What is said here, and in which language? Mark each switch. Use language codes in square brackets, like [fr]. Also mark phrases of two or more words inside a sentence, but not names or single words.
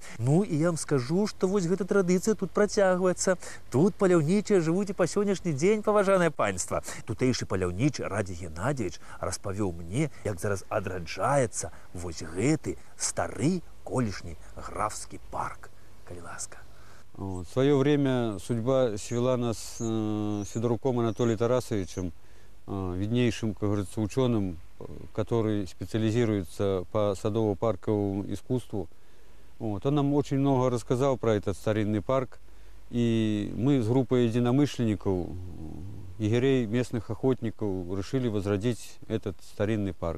[be] Ну, і я вам скажу, што вось гэта традыцыя тут працягваецца. Тут паляўнічыя жывуць і па сённяшні дзень, паважанае панства. Тутэйшы паляўнічы Радзі Геннадзевіч распавёў мне, як зараз адраджаецца вось гэты стары колішні графскі парк. Калі ласка. [ru] В свое время судьба свела нас с Федоруком Анатолием Тарасовичем, виднейшим, как говорится, ученым, который специализируется по садово-парковому искусству. Вот. Он нам очень много рассказал про этот старинный парк. И мы с группой единомышленников, егерей, местных охотников, решили возродить этот старинный парк.